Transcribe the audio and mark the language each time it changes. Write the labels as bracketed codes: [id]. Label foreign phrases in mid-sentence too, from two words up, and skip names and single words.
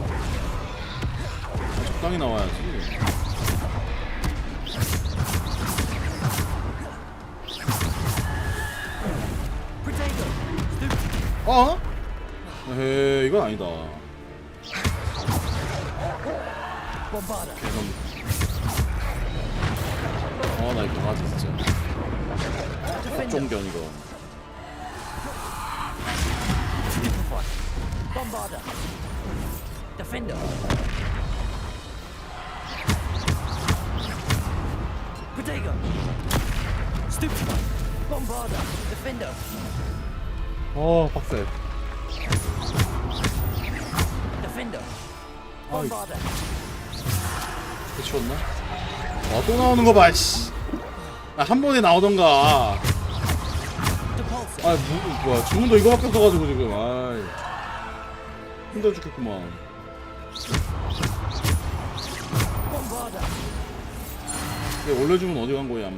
[ko] 아, 적당히 나와야지. 어? 에이, 이건 아니다. 나 이거 강아지 진짜. 쫑견 이거. Bombarder. Defender. Protego. Stupefy. Bombarder. Defender. 빡세. Defender. Bombarder. 해치웠나? 아, 또 나오는 거 봐, 씨. 아, 한 번에 나오던가. 아, 뭐야, 주문도 이거밖에 없어가지고 지금. 아이, 힘들어 죽겠구만. 근데 원래 주문 어디 간 거야?